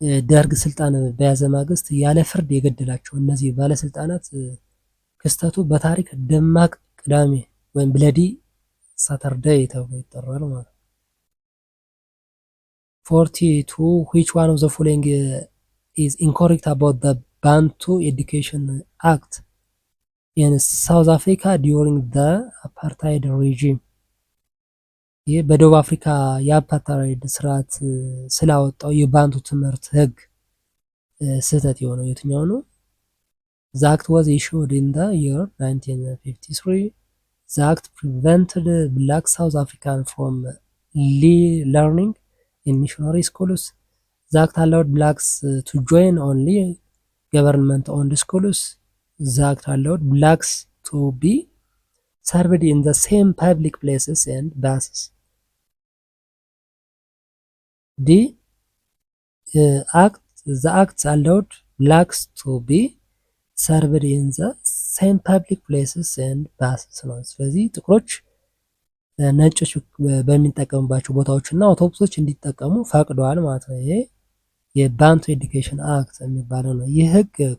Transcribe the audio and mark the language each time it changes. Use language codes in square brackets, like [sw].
[am] ደርግ ስልጣን በያዘ ማግስት ያለ ፍርድ የገደላቸው እነዚህ ባለስልጣናት ክስተቱ በታሪክ ደማቅ ቅዳሜ ወይም ብለዲ ሳተርዳይ ተብሎ ይጠራል ማለት ነው። [en] 42 which one of the following is incorrect about the Bantu Education Act in South Africa during the apartheid regime? [am] ይህ በደቡብ አፍሪካ የአፓርታይድ ስርዓት ስላወጣው የባንቱ ትምህርት ህግ ስህተት የሆነው የትኛው ነው? [en] The act was issued in the year 1953. The act prevented black South Africans from learning in missionary schools. The act allowed blacks to join only government-owned schools. The act allowed blacks to be served in the same public places and buses. D. The act allowed blacks to be served in the same public places and buses [am] ነው። ስለዚህ ጥቁሮች ነጮች በሚጠቀሙባቸው ቦታዎች እና አውቶቡሶች እንዲጠቀሙ ፈቅደዋል ማለት ነው። ይሄ የባንቱ ኤዱኬሽን አክት የሚባለው ነው። ይህ ህግ